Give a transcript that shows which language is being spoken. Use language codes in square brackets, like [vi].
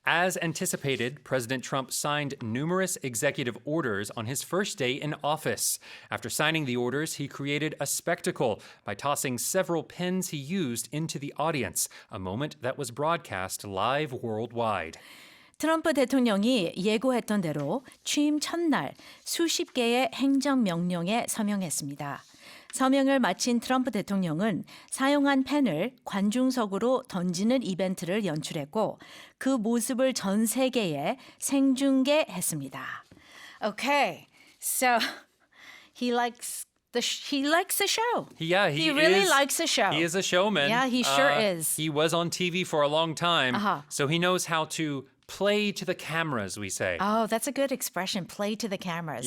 [en] As anticipated, President Trump signed numerous executive orders on his first day in office. After signing the orders, he created a spectacle by tossing several pens he used into the audience, a moment that was broadcast live worldwide. [ko] 트럼프 대통령이 예고했던 대로 취임 첫날 수십 개의 행정명령에 서명했습니다. 서명을 마친 트럼프 대통령은 사용한 펜을 관중석으로 던지는 이벤트를 연출했고 그 모습을 전 세계에 생중계했습니다. [en] Okay, so he likes the show. Yeah, he really likes the show. He is a showman. Yeah, he sure is. He was on TV for a long time, so he knows how to play to the cameras, we say. Oh, that's a good expression, play to the cameras.